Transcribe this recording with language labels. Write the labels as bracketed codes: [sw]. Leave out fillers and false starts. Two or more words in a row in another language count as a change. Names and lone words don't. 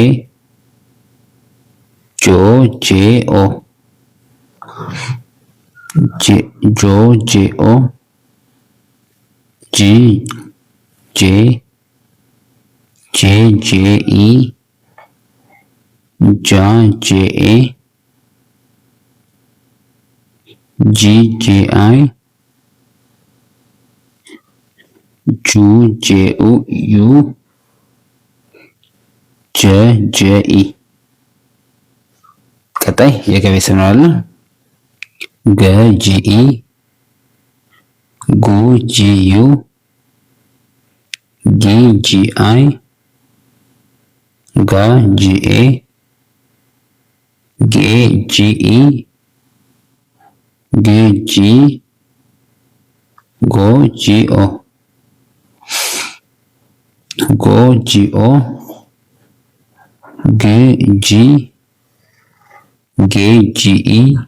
[am] ጆ ጄ ኦ ጆ ጄ ኦ ጂ ጄ ጄ ጄ ኢ ጃ ጄ ኤ ጂ ጄ አይ ጁ ጄ ዩ ጀ ጄ ኢ። ቀጣይ የገ ቤተሰብ ነው አለ። ገ ጂ ኢ ጉ ጂ ዩ ጊ ጂ አይ ጋ ጂ ኤ ጌ ጂ ኢ ግ ጂ ጎ ጂ ኦ ጎ ጂ ኦ ግ ጂ ጌ ጂ ኢ